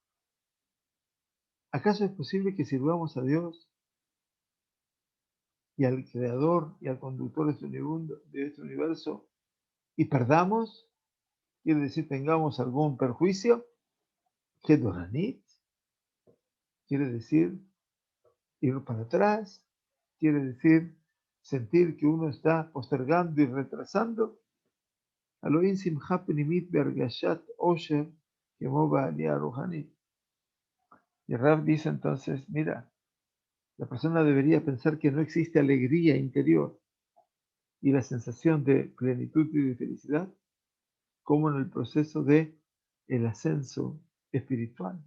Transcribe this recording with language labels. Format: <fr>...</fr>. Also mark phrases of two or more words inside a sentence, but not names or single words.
<es>¿Acaso es posible que sirvamos a Dios y al Creador y al conductor de este universo y perdamos? Quiere decir, tengamos algún perjuicio. ¿Qué Doranit? Quiere decir, ir para atrás, quiere decir sentir que uno está postergando y retrasando.</es> <he>אין שמחה פנימית בהרגשת אושר כמו בעלייה רוחנית.</he> <es>Y Rav dice entonces, mira, la persona debería pensar que no existe alegría interior y la sensación de plenitud y de felicidad como en el proceso de el ascenso espiritual.</es>